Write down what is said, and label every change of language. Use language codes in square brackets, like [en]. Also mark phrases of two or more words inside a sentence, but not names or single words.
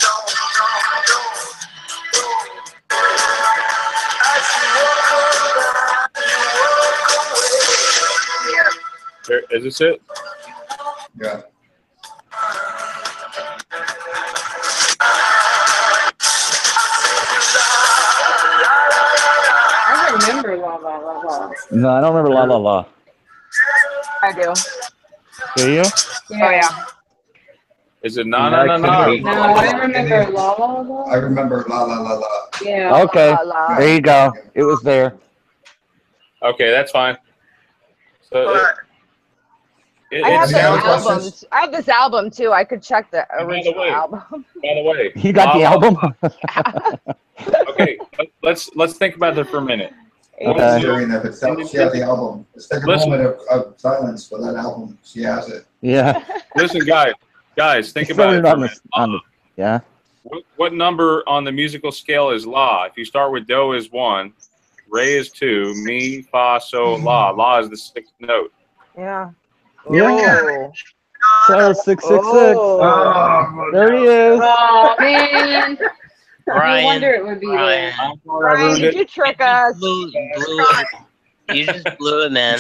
[en] As you walk away. Is this it? Yeah. I remember la la la la. No, I don't remember la la la. I do. Do you? Oh yeah. Is it na na na na? No, I remember la la la. I remember la la la la. Yeah. Okay. La, la, la. There you go. It was there. Okay, that's fine. So I have it's this now album. I have this album too. I could check the original way. album. By the way, You got the album? Okay, let's think about that for a minute. Okay. During of itself, she has the album. Let's take a moment of silence for that album. She has it. Yeah. Listen, guys, think It's about it. on the, yeah. What number on the musical scale is la? If you start with do is 1, re is 2, mi, fa, so, la. La is the 6th note. Yeah. Yeah. So 666. Oh. There he is. Oh man. No Brian, wonder it would be there. Brian, did you trick us? You just blew it, man.